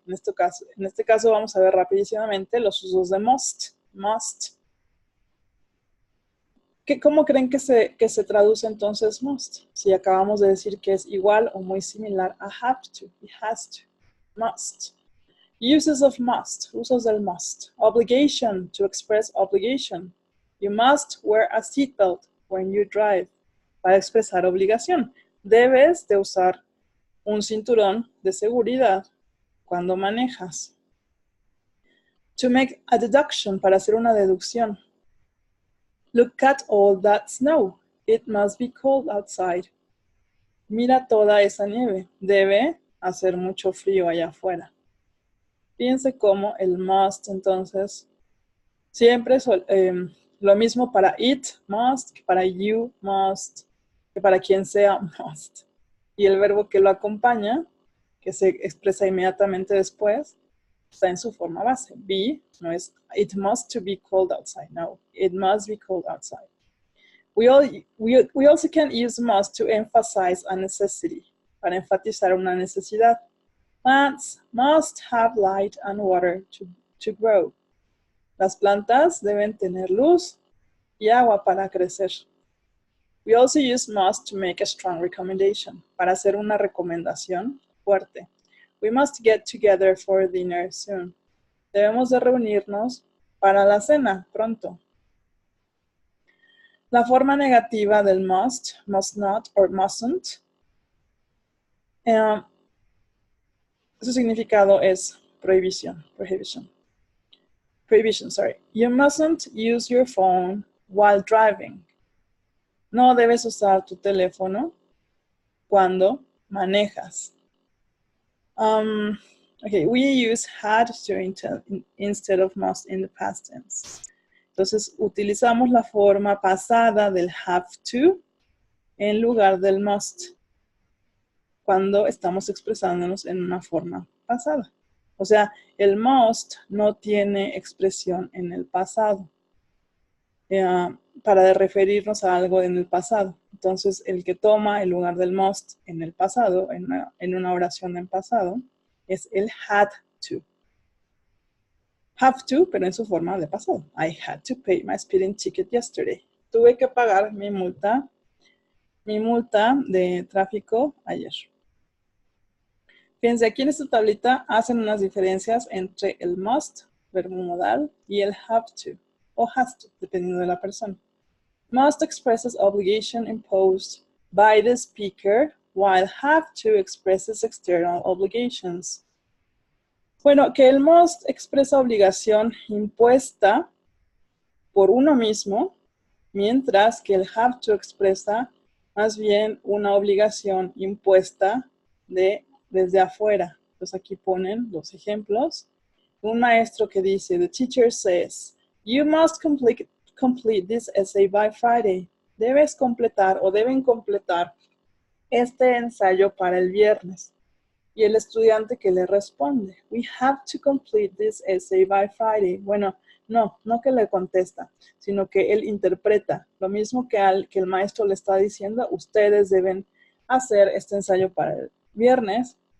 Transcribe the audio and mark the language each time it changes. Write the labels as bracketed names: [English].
[Spanish] En este caso vamos a ver rapidísimamente los usos de must. Must. ¿Cómo creen que se traduce entonces must? Si acabamos de decir que es igual o muy similar a have to y has to. [English] Must. Uses of must. [Spanish] Usos del must. [English] Obligation, to express obligation. You must wear a seatbelt when you drive. [Spanish] Para expresar obligación. Debes de usar un cinturón de seguridad cuando manejas. [English] To make a deduction, [Spanish] para hacer una deducción. [English] Look at all that snow. It must be cold outside. [Spanish] Mira toda esa nieve. Debe hacer mucho frío allá afuera. Fíjense cómo el must, entonces, siempre es lo mismo para it, must, que para you, must, que para quien sea, must. Y el verbo que lo acompaña, que se expresa inmediatamente después, está en su forma base. [English] Be, [Spanish] no es [English] it must to be cold outside. No, it must be cold outside. We also can use must to emphasize a necessity, [Spanish] para enfatizar una necesidad. [English] Plants must have light and water to grow. [Spanish] Las plantas deben tener luz y agua para crecer. [English] We also use must to make a strong recommendation, [Spanish] para hacer una recomendación fuerte. [English] We must get together for dinner soon. [Spanish] Debemos de reunirnos para la cena pronto. La forma negativa del must not or mustn't. Su significado es prohibición. [English] Prohibition, sorry. You mustn't use your phone while driving. [Spanish] No debes usar tu teléfono cuando manejas. [English] Okay, we use had to instead of must in the past tense. [Spanish] Entonces, utilizamos la forma pasada del have to en lugar del must cuando estamos expresándonos en una forma pasada. O sea, el must no tiene expresión en el pasado para referirnos a algo en el pasado. Entonces, el que toma el lugar del must en el pasado, en una oración en pasado, es el had to. Have to, pero en su forma de pasado. [English] I had to pay my speeding ticket yesterday. [Spanish] Tuve que pagar mi multa de tráfico ayer. Fíjense, aquí en esta tablita hacen unas diferencias entre el must, verbo modal, y el have to, o has to, dependiendo de la persona. [English] Must expresses obligation imposed by the speaker, while have to expresses external obligations. [Spanish] Bueno, que el must expresa obligación impuesta por uno mismo, mientras que el have to expresa más bien una obligación impuesta desde afuera. Entonces aquí ponen los ejemplos. Un maestro que dice, [English] the teacher says, you must complete this essay by Friday. [Spanish] Debes completar o deben completar este ensayo para el viernes. Y el estudiante que le responde, [English] we have to complete this essay by Friday. [Spanish] Bueno, no que le contesta, sino que él interpreta. Lo mismo que el maestro le está diciendo, ustedes deben hacer este ensayo para el viernes.